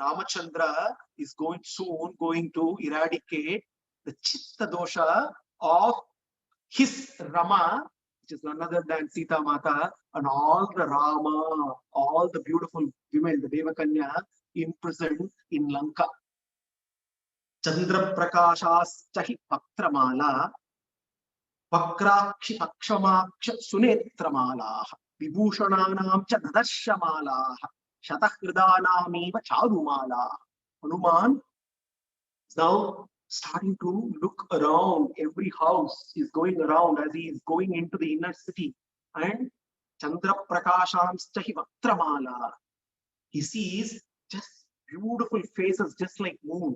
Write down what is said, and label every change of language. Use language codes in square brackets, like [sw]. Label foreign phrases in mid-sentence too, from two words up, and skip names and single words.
[en] Ramachandra is soon going to eradicate the [sa] Chitta Dosha [en] of his Rama, which is none other than Sita Mata, and all the Rama, all the beautiful women, the Devakanya, imprisoned in Lanka. [sa] Chandra Prakashaschahi Paktramala, Vakrakshi Pakshamaksha Sunetramala, Vibhushananam cha Dadashamala, Shatahridanamiva Charumala. [en] Hanuman is now starting to look around. Every house is going around as he is going into the inner city. [sa] And Chandra Prakashamstahi Vaktramala. [en] He sees just beautiful faces, just like moon.